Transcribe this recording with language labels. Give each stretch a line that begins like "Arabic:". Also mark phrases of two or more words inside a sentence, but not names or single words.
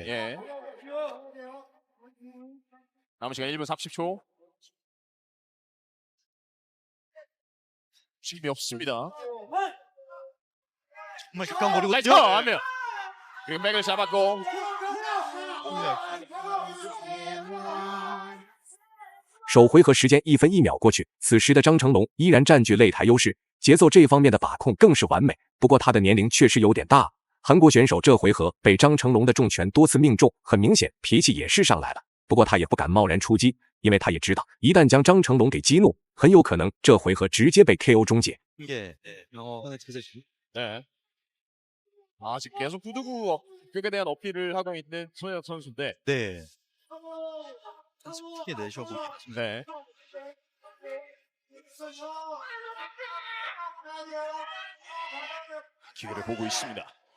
Korean: 예. 남은 시간 1분 30초. 쉼이 없습니다. 정말 가까운 거리거든요. 라이터 하면 그리고 맥을 잡았고.
Chinese: 首回合时间1分1秒过去，此时的张成龙依然占据擂台优势。节奏这方面的把控更是完美。不过他的年龄确实有点大，韩国选手这回合被张成龙的重拳多次命中，很明显脾气也是上来了。不过他也不敢贸然出击，因为他也知道，一旦将张成龙给激怒，很有可能这回合直接被 KO 终结。
Korean: 네. 아직 계속 후두구 격에 대한 어필을 하고 있는 손혜영 선수인데. 네. 한숨 크게 내쉬어보고 있습니다. 네. 기회를 보고 있습니다.